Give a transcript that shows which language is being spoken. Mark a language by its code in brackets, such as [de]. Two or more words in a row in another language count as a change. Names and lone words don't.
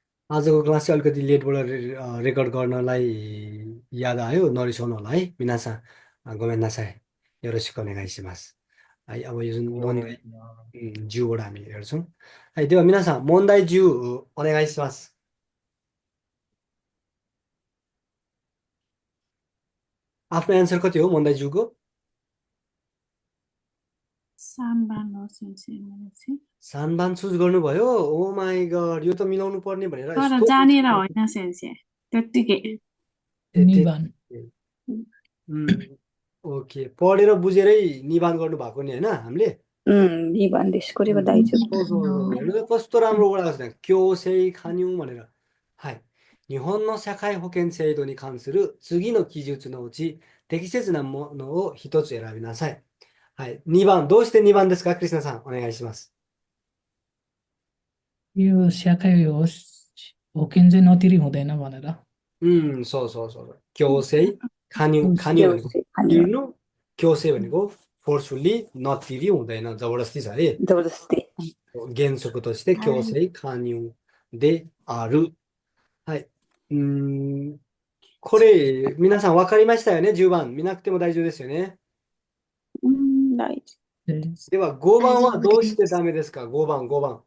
[ne] आजको क्लास चाहिँ अलिकति लेटबाट रेकर्ड गर्नलाई याद आयो नरिसाउनु होला है [ja] みなさん ごめんなさい よろしく お願いします [ne] है अब यो जुन मोन्दाई [ja] はい。 [ne] ज्यूबाट हामी हेर्छौँ है त्यो [ja] みなさん 問題 十 お願いします [ne] आफ्नो एन्सर कति हो मोन्दाई ज्यूको [ja] 3番の先生のやつ。 [ne] सानबान चुज गर्नुभयो [en] oh my god [ne] यो त मिलाउनु पर्ने भनेर तर यस्तो जानेर होइन सेन्से त्यत्तिकै निबान ओके पढेर बुझेरै निबान गर्नु भएको नि होइन हामीले [ja] 2 番です。これは大丈夫。 [ne] हेर्नु त कस्तो राम्रो वडा छ [ja] 強制 加入 [ne] भनेर はい。 [ja] 日本の社会保険制度に関する次の記述のうち適切なものを一つ選びなさい。はい。2番、どうして2番ですかクリスナさん、お願いします。 [ne] यो शाखा हो होकेन चाहिँ नतिरी हुँदैन भनेर [ja] そうそうそう。強制、加入、加入भनेको 加入 [ne] तिर्नु, 強制 भनेको forcefully नतिरी हुँदैन, जबरजस्ती छ है। [ja] どうですって。原則として強制加入である。はい。これ、皆さん分かりましたよね ?10 番。見なくても大丈夫ですよね。大丈夫。では、5番はどうしてダメですか ?5 番、5番。